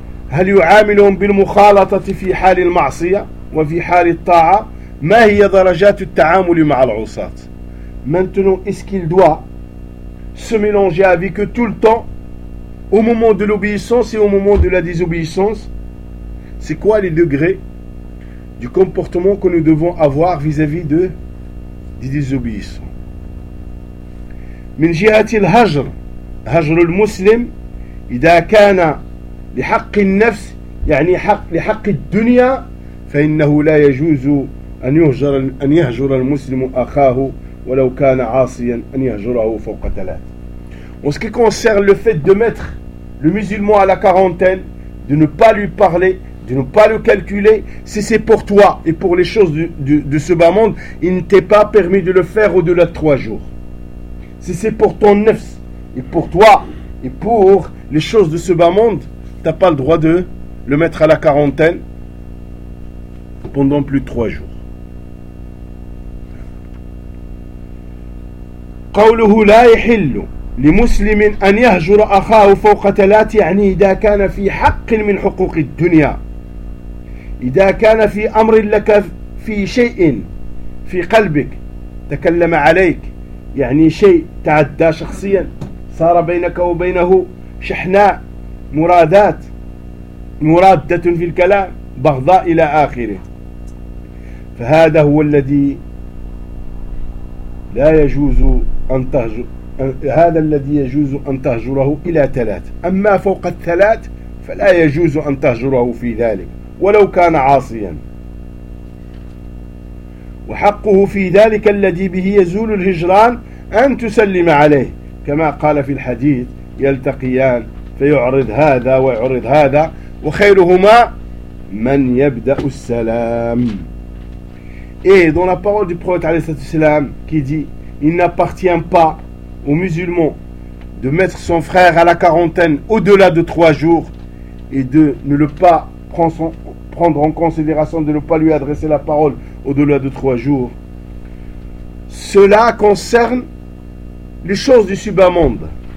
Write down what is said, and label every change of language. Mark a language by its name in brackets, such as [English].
[Arabic] هل يعاملهم بالمخالطة في حال المعصية وفي حال الطاعة؟ ما هي درجات التعامل مع العصاة؟ [French] Maintenant, est-ce qu'il doit se mélanger avec eux tout le temps, au moment de l'obéissance et au moment de la désobéissance? C'est quoi les degrés du comportement que nous devons avoir vis-à-vis de des désobéissants? [Arabic] من جهة الهجر هجر المسلم إذا كان لحق النفس يعني حق لحق الدنيا فإنه لا يجوز أن يهجر المسلم أخاه ولو كان عاصيا أن يهجره فوق ثلاث. [French] En ce qui concerne le fait de mettre le musulman à la quarantaine, de ne pas lui parler, de ne pas le calculer, si c'est pour toi et pour les choses de ce bas monde, il ne t'est pas permis de le faire au-delà de 3 jours. Si c'est pour ton nefs, et pour toi, et pour les choses de ce bas monde, tu n'as pas le droit de le mettre à la quarantaine pendant plus de 3 jours. [Arabic] قوله لا يحل لمسلم أن يهجر أخاه فوق ثلاث يعني إذا كان في حق من حقوق الدنيا إذا كان في أمر لك في شيء في قلبك تكلم عليك يعني شيء تعدى شخصيا صار بينك وبينه شحناء مرادات مرادة في الكلام بغضاء إلى آخره فهذا هو الذي لا يجوز أن تهجر هذا الذي يجوز أن تهجره إلى 3 أما فوق 3 فلا يجوز أن تهجره في ذلك ولو كان عاصيا وحقه في ذلك الذي به يزول الهجران أن تسلم عليه كما قال في الحديث يلتقيان فيعرض هذا ويعرض هذا وخيرهما من يبدأ السلام. [French] Et dans la parole du prophète والسلام, qui dit il n'appartient pas aux musulmans de mettre son frère à la quarantaine au-delà de 3 jours et de ne le pas prendre en considération de ne pas lui adresser la parole au-delà de 3 jours, cela concerne les choses du subamonde.